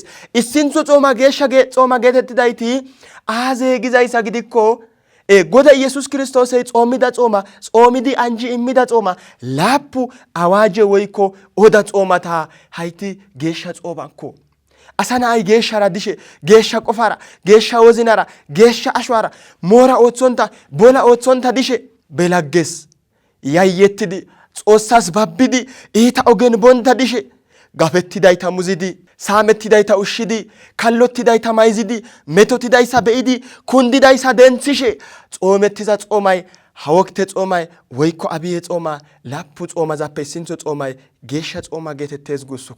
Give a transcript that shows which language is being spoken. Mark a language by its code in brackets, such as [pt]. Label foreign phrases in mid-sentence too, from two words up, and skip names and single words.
[wal] Issintho xooma geeshsha xooma geetettidayti aaze gizayssa gidikko Goda Iyesus Kiristoosey xoomida xooma xoomidi anji immida xooma laappu awaaje woykko oda xoomata hayti geeshsha xoomakko. Asa na'ay geeshshara dishe geeshsha qofara geeshsha wozinara geeshsha ashwara moora ooththonta bola ooththonta dishe belagges yayyettidi Xoossas babbidi iita ogen bonta dishe gafettidayta muzidi saamettidayta ushshidi kallottidayta mayzidi metotidaysa be'idi kundidaysa denthishe xoomettiza xoomay ha wokte xoomay woykko abiye xooma laappu xoomazappe issintho xoomay geeshsha xooma geetettees guussuko.